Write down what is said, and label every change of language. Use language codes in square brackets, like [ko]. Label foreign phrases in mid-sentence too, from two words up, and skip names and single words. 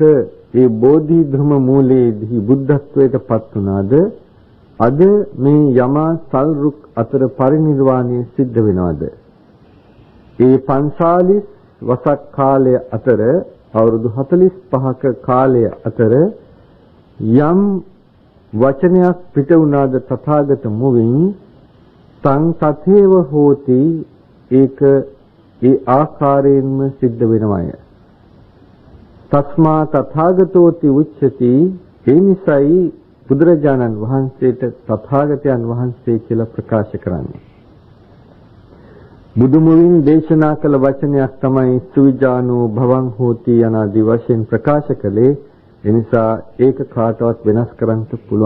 [si] ඒ බෝධි ධර්ම මූලයේදී බුද්ධත්වයට පත් වුණාද අද මේ යමා සල් රුක් අතර පරිනිර්වාණය සිද්ධ වෙනවද ඒ 45 වසක් කාලය අතර අවුරුදු 45ක කාලය අතර යම් වචනයක් පිට වුණාද තථාගත මුවින් [pi] තං තථේව හෝති [si] ඒක ඒ ආකාරයෙන්ම සිද්ධ වෙනවය [pi] තස්මා තථාගතෝති උච්චති [si] ඒ නිසයි බුදුරජාණන් වහන්සේට තථාගතයන් වහන්සේ කියලා ප්‍රකාශ කරන්නේ බුදුමුවින් දේශනා කළ වචනයක් තමයි [pi] සුවිජානෝ භවං හෝති [si] යනාදී වශයෙන් ප්‍රකාශ කළේ එනිසා ඒක කාටවත් වෙනස් කරන්න පුළුවන්